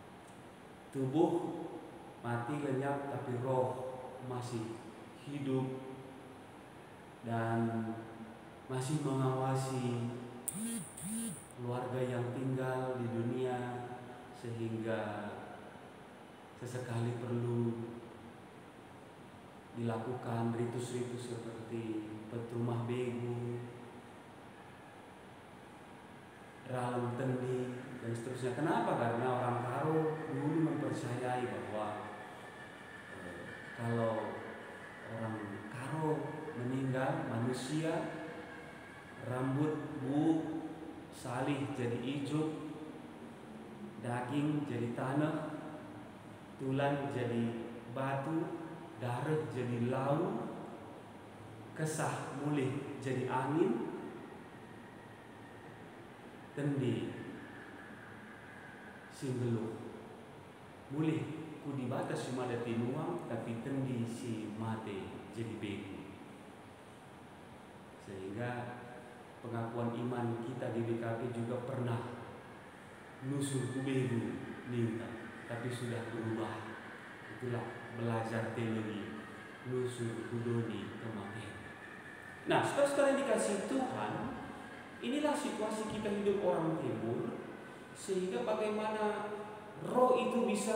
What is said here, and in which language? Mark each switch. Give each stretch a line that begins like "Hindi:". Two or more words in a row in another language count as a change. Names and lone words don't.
Indonesian: Tubuh mati lenyap tapi roh masih hidup dan masih mengawasi keluarga yang tinggal di dunia, sehingga sesekali perlu dilakukan ritus-ritus seperti
Batak Karo: petrumah begu, ralam tendi,
Indonesian: dan seterusnya. Kenapa? Karena orang Karo dulu mempercayai bahwa kalau orang Karo meninggal, manusia, rambut buuk, salih jadi hijau, daging jadi tanah, tulang jadi batu, darah jadi lau,
Batak Karo: kesah mulih jadi angin, tendi singgelu mulih ku dibatas cuma ada tinuang, tapi tendi si mate jadi begu.
Indonesian: Sehingga pengakuan iman kita di BKP juga pernah
Batak Karo: nusul ku begu minta,
Indonesian: tapi sudah berubah. Itulah belajar teologi
Batak Karo: nusul kudoni
Indonesian: kematian. Nah, sekarang dikasih Tuhan, inilah situasi kita hidup orang timur, sehingga bagaimana roh itu bisa